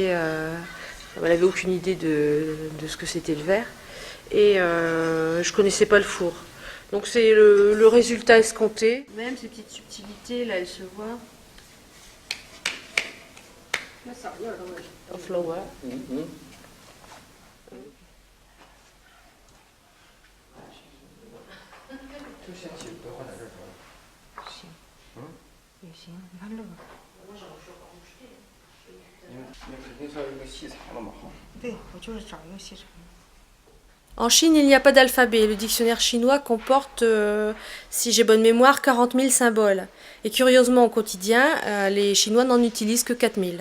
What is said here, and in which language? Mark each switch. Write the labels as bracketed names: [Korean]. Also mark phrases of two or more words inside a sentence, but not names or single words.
[French] Elle n'avait aucune idée de ce que c'était le verre. Et je connaissais pas le four. Donc c'est le résultat escompté. Même ces petites subtilités, là, elles se voient. [English] A flower. 嗯嗯。 [Chinese] 就先起不要放在这儿得了。行，也行，你看这个。你肯定是要一个细长的嘛，哈。对，我就是找一个细长的。 [French] En Chine, il n'y a pas d'alphabet. Le dictionnaire chinois comporte, si j'ai bonne mémoire, 40 000 symboles. Et curieusement, au quotidien, les Chinois n'en utilisent que 4 000.